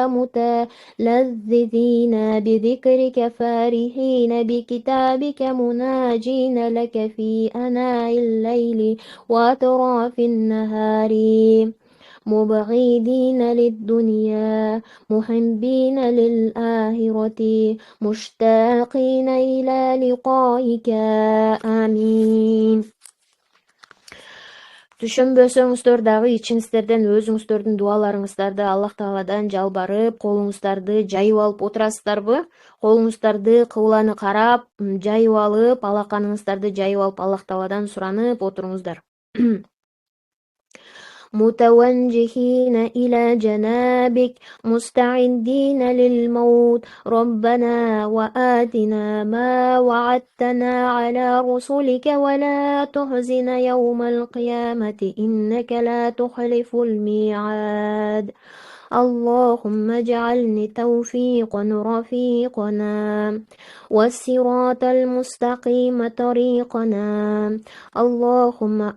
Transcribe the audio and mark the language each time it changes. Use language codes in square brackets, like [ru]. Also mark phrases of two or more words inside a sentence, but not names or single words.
[ar] متلذذين بذكرك فارحين بكتابك مناجين لك في أناء الليل وأطراف النهار مبغضين للدنيا محبين للآخرة مشتاقين إلى لقائك آمين. [ky] Түшөнбөсөңүздөр дагы ичиңиздерден өзүңүздөрдүн дуаларыңыздарды Аллах Тааладан жалбарып, колуңуздарды жайып алып отурасыздарбы? Колуңуздарды кыбланы карап, жайып алып, алаканыңыздарды жайып алып Аллах Тааладан суранып отуруңуздар. [ar] متوجهين إلى جنابك مستعدين للموت ربنا وآتنا ما وعدتنا على رسلك ولا تحزن يوم القيامة إنك لا تخلف الميعاد اللهم اجعلني توفيقا رفيقنا والصراط المستقيم طريقنا اللهم